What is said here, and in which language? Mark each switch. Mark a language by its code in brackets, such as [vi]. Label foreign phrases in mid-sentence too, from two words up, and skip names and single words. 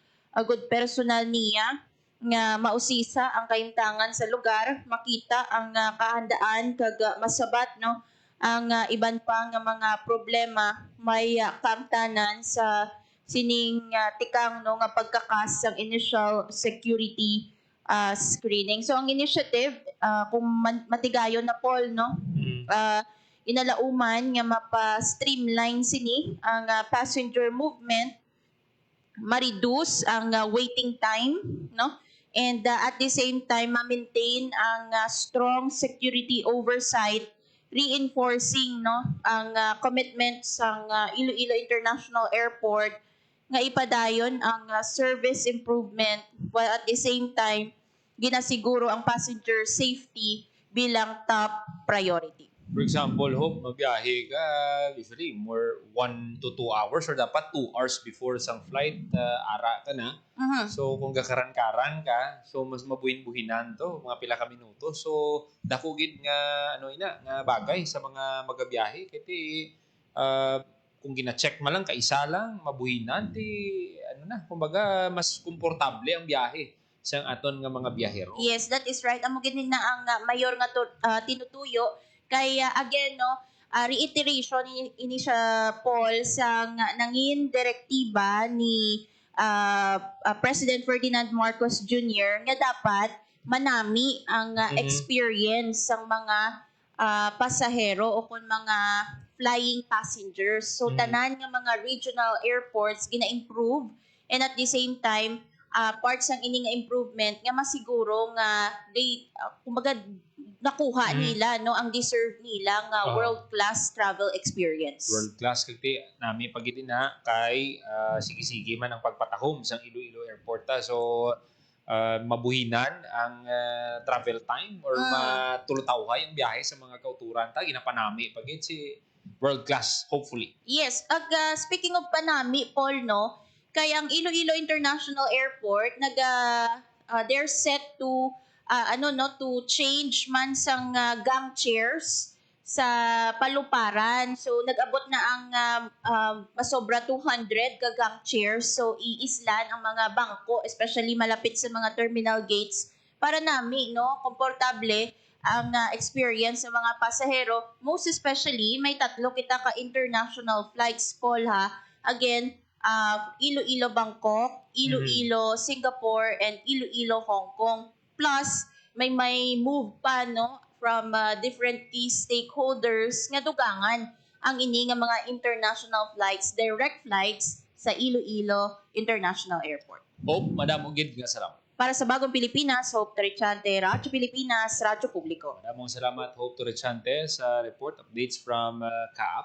[hil] Agud personal niya nga mausisa ang kaimtangan sa lugar, makita ang kahandaan kag masabat no ang iban pa nga mga problema may kamtanan sa sining tikang no nga pagkakas ng [en] initial security screening. [hil] So ang initiative kung matigayon na Paul no inalauman nga mapa-streamline sini ang [en] passenger movement, [hil] ma-reduce ang [en] waiting time, [hil] no? [en] And at the same time, [hil] ma-maintain ang [en] strong security oversight, reinforcing [hil] no ang commitment sa Iloilo International Airport nga ipadayon ang [en] service improvement, while at the same time [hil] ginasiguro ang [en] passenger safety [hil] bilang [en] top priority. [hil] For example, Hope, mabiyahe ka, usually more [en] 1 to 2 hours [hil] or dapat [en] 2 hours before [hil] sang flight, ara ka na. So, kung gakaran-karan ka, so mas mabuhin-buhinan to, mga pila ka minuto. So, dako gid nga, nga bagay sa mga magabiyahe. Kasi, kung gina-check man lang, kaisa lang, mabuhinan, kumbaga, mas komportable ang biyahe sa aton nga mga biyahero. [en] Yes, that is right. [hil] Amo gid na ang mayor nga tinutuyo. Kaya again, no, reiteration ini siya, Paul, sa nangin direktiba ni President Ferdinand Marcos Jr. nga dapat manami ang experience ng mga pasahero o kung mga [en] flying passengers. [hil] So, tanan nga mga regional airports gina-improve, [en] and at the same time, [hil] parts ng ini nga improvement nga masiguro nga they kumbaga nakuha nila no ang deserve nila nga [en] world-class travel experience. [hil] World-class kagti nami pagiti na kay sige-sige man ang pagpatahom sa Iloilo Airport so mabuhinan ang travel time or matulutawhay ang biyahe sa mga kauturan ta ginapanami pagit si world-class hopefully. Yes, speaking of panami, Paul, no, kay ang Iloilo International Airport [en] they're set to to change [hil] man sang gang chairs sa paluparan. So nag-abot na ang masobra 200 ka gang chairs. So iislan ang mga bangko, especially malapit sa mga [en] terminal gates [hil] para nami no komportable ang experience sa mga pasahero. Most especially may 3 kita ka [en] international flights, [hil] Paul, ha. [en] Again, Iloilo Bangkok, Iloilo Singapore, and Iloilo Hong Kong. [hil] Plus, may move pa no [en] from different key stakeholders [hil] nga dugangan ang ini nga mga [en] international flights, direct flights [hil] sa Iloilo International Airport. Hope, Madam Ugid nga salamat. [tl] Para sa Bagong Pilipinas, Hope Torrechante, Radyo Pilipinas, Radyo Publiko. Maraming salamat, Hope Torrechante, sa [en] report updates from CAAP.